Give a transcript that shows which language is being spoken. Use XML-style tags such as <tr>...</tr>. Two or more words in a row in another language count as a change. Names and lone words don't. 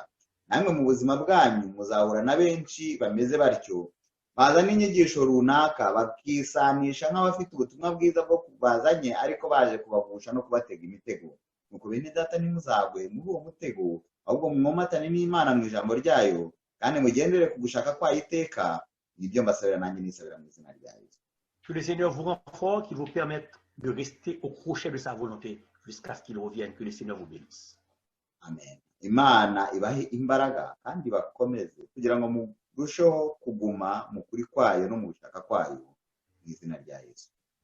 <rw>Namwe mu buzima bwanyu muzahura na benshi bameze batyo, bazana inyigisho runaka bakisanisha nk'abafite ubutumwa bwiza bwo bazanye, ariko baje kubagusha no kubatega imitego. Nuko bene data ntimuzagwe muri uwo mutego, ahubwo mwomatane n'Imana mu ijambo ryayo kandi mugendere ku gushaka kwayo iteka. Nibyo mbasabira nanjye nisabira mu izina rya Yesu.</rw> <fr>Que le Seigneur vous rende fort, qu'il vous permette de rester au crochet de sa volonté jusqu'à ce qu'il revienne. Que le Seigneur vous bénisse. Amen.</fr> <rw>Imana ibahe imbaraga kandi bakomeze kugira ngo murusheho kuguma mu kuri kwayo no mu gushaka kwayo mu izina rya Yesu.</rw>